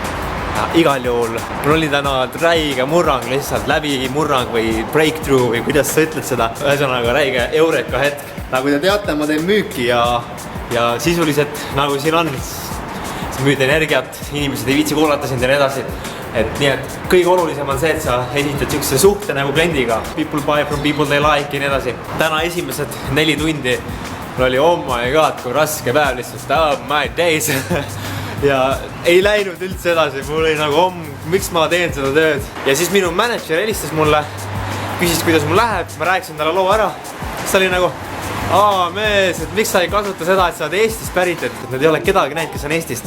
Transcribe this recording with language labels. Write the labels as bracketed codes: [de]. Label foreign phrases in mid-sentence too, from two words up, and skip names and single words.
[et] Igal juhul, mul oli täna räige murrang, lihtsalt läbimurrang või breakthrough või kuidas sa ütled seda. Ühesõnaga räige eureka hetk. Nagu te teate, ma teen müüki ja sisuliselt nagu siin on, sa müüd energiat, inimesed ei viitsi kuulata sind ja nii edasi. Et nii, et kõige olulisem on see, et sa esitad sükse suhte nagu kliendiga. [en] People buy from people they like [et] ja nii edasi. Täna esimesed 4 tundi mul oli [en] oh my god, [et] kui raske päev lihtsalt. [en] Oh my days. [et] Ja ei läinud üldse edasi. Mul oli nagu miks ma teen seda tööd. Ja siis minu manager helistas mulle, küsis, kuidas mul läheb. Ma rääkisin talle loo ära. Siis ta oli nagu, mees, et miks sa ei kasuta seda, et sa oled Eestist pärit, et nad ei ole kedagi näinud, kes on Eestist.